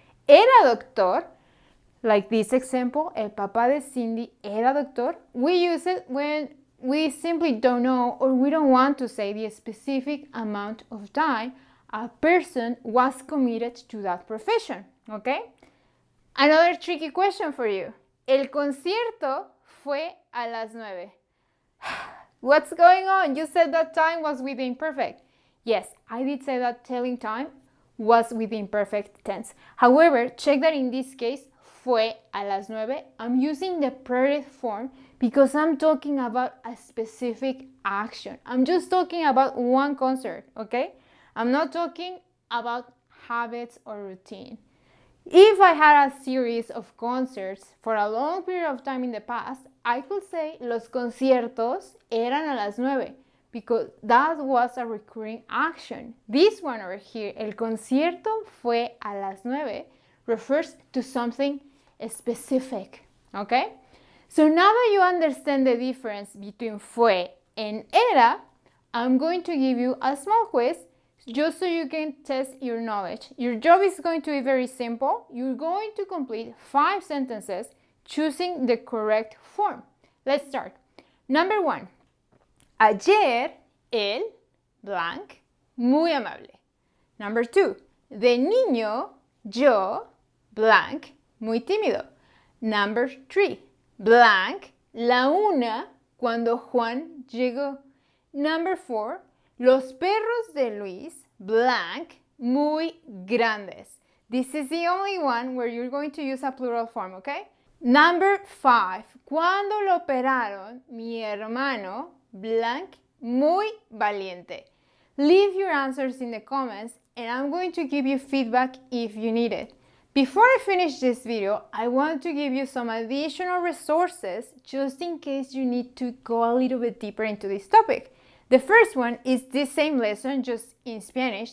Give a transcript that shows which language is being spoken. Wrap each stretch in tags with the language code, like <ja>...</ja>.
<es>Era doctor,</es> <en>like this example,</en> <es>el papá de Cindy era doctor,</es> <en>we use it when we simply don't know or we don't want to say the specific amount of time a person was committed to that profession, okay? Another tricky question for you.</en> <es>El concierto fue a las 9.</es> <en>What's going on? You said that time was with the imperfect. Yes, I did say that telling time was with the imperfect tense. However, check that in this case,</en> <es>fue a las 9.</es> <en>I'm using the preterite form because I'm talking about a specific action. I'm just talking about one concert, okay? I'm not talking about habits or routine. If I had a series of concerts for a long period of time in the past, I could say</en> <es>los conciertos eran a las 9</es> <en>because that was a recurring action. This one over here,</en> <es>el concierto fue a las 9,</es> <en>refers to something specific, okay? So now that you understand the difference between fue and era, I'm going to give you a small quiz just so you can test your knowledge. Your job is going to be very simple. You're going to complete 5 sentences choosing the correct form. Let's start. Number 1.</en> <es>Ayer, el, blank, muy amable.</es> <en>Number 2.</en> <es>De niño, yo, blank, muy tímido.</es> <en>Number 3.</en> <es>Blank, la 1, cuando Juan llegó.</es> <en>Number 4.</en> <es>Los perros de Luis, blank, muy grandes.</es> <en>This is the only one where you're going to use a plural form, okay? Number 5.</en> <es>Cuando lo operaron, mi hermano, blank, muy valiente.</es> <en>Leave your answers in the comments and I'm going to give you feedback if you need it. Before I finish this video, I want to give you some additional resources just in case you need to go a little bit deeper into this topic. The first one is this same lesson, just in Spanish.</en>